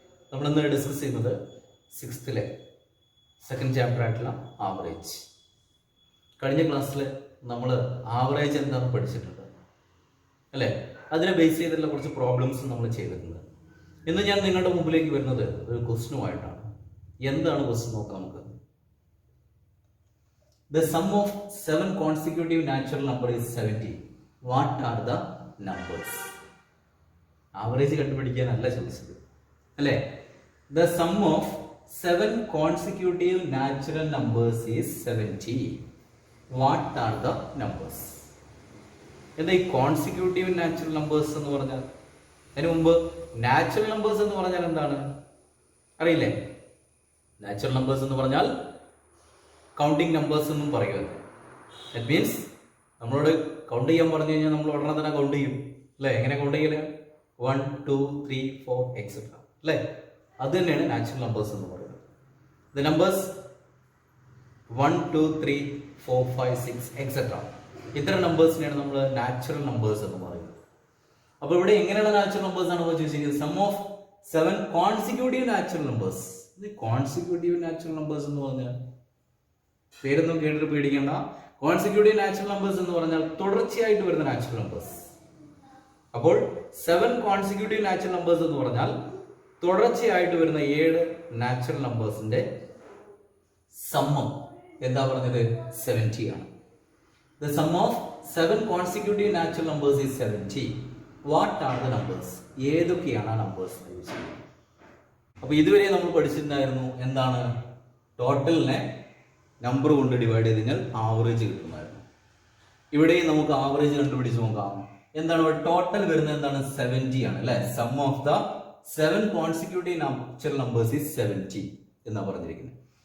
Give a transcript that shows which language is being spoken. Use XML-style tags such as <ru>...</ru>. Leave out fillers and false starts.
<ml>നമ്മളിന്ന് ഡിസ്കസ് ചെയ്യുന്നത് 6th second chapter ആയിട്ടുള്ള ആവറേജ്. കഴിഞ്ഞ ക്ലാസ്സിൽ നമ്മൾ ആവറേജ് എന്താണെന്ന് പഠിച്ചിട്ടുണ്ട് അല്ലേ? അതിനെ ബേസ് ചെയ്തിട്ടുള്ള കുറച്ച് പ്രോബ്ലംസ് നമ്മൾ ചെയ്തിട്ടുണ്ട്. ഇന്ന് ഞാൻ നിങ്ങളുടെ മുമ്പിലേക്ക് വരുന്നത് ഒരു ക്വസ്റ്റ്യനുമായിട്ടാണ്. എന്താണ് ക്വസ്റ്റ്യൻ നോക്കാം നമുക്ക്.</ml> <en>The sum of 7 consecutive natural number is 70. What are the numbers?</en> <ml>Average കണ്ടുപിടിക്കാനല്ല ചോദിച്ചത് അല്ലേ?</ml> <en>The sum of 7 consecutive natural numbers is 70. What are the numbers?</en> <ml>എന്താ ഈ കോൺസിക്യൂട്ടീവ് നാച്ചുറൽ നമ്പേഴ്സ് എന്ന് പറഞ്ഞാൽ? അതിന് മുമ്പ് നാച്ചുറൽ നമ്പേഴ്സ് എന്ന് പറഞ്ഞാൽ എന്താണ് അറിയില്ലേ? നാച്ചുറൽ നമ്പേഴ്സ് എന്ന് പറഞ്ഞാൽ കൗണ്ടിങ് നമ്പേഴ്സ് എന്നും പറയുമല്ലോ.</ml> <en>that means</en> <ml>നമ്മളോട് കൗണ്ട് ചെയ്യാൻ പറഞ്ഞു കഴിഞ്ഞാൽ നമ്മൾ ഉടനെ തന്നെ കൗണ്ട് ചെയ്യും അല്ലേ? എങ്ങനെ കൗണ്ട് ചെയ്യല്? 1, 2, 3, 4 എക്സെട്ര അല്ലേ? അത് തന്നെയാണ് നാച്ചുറൽ നമ്പേഴ്സ് എന്ന് പറയുന്നത്.</ml> <en>the numbers</en> <ml>1, 2, 3, 4, 5, 6 എക്സെട്ര, ഇത്തരം നമ്പേഴ്സിനെയാണ് നമ്മൾ നാച്ചുറൽ നമ്പേഴ്സ് എന്ന് പറയുന്നത്. അപ്പോൾ ഇവിടെ എങ്ങനെയുള്ള നാച്ചുറൽ നമ്പേഴ്സ് ആണ് ചോദിച്ചിരിക്കുന്നത്?</ml> <en>Sum of 7 consecutive natural numbers.</en> <ml>ഇത് കോൺസിക്യൂട്ടീവ് നാച്ചുറൽ നമ്പേഴ്സ് എന്ന് പറഞ്ഞാൽ പേരൊന്നും കേട്ടിട്ട് പേടിക്കേണ്ട. കോൺസിക്യൂട്ടീവ് നാച്ചുറൽ നമ്പേഴ്സ് എന്ന് പറഞ്ഞാൽ തുടർച്ചയായിട്ട് വരുന്ന നാച്ചുറൽ നമ്പേഴ്സ്. അപ്പോൾ 7 കോൺസിക്യൂട്ടീവ് നാച്ചുറൽ നമ്പേഴ്സ് എന്ന് പറഞ്ഞാൽ തുടർച്ചയായിട്ട് വരുന്ന 7 നാച്ചുറൽ നമ്പേഴ്സിന്റെ സമ്മം എന്താ പറഞ്ഞത്? 70 ആണ്.</ml> <en>The sum of 7 consecutive natural numbers is 70. What are the numbers?</en> <ml>ഏതൊക്കെയാണ് ആ നമ്പേഴ്സ്? അപ്പൊ ഇതുവരെ നമ്മൾ പഠിച്ചിട്ടുണ്ടായിരുന്നു എന്താണ്? ടോട്ടലിനെ നമ്പർ കൊണ്ട് ഡിവൈഡ് ചെയ്ത് കഴിഞ്ഞാൽ ആവറേജ് കിട്ടുമായിരുന്നു. ഇവിടെയും നമുക്ക് ആവറേജ് കണ്ടുപിടിച്ച് നോക്കാം. എന്താണ് ഇവിടെ ടോട്ടൽ വരുന്നത്? എന്താണ്? 70 ആണ് അല്ലെ?</ml> <en>sum of the 7 consecutive natural numbers is 70</en> <ml>എന്നാ പറഞ്ഞിരിക്കുന്നത്.</ml>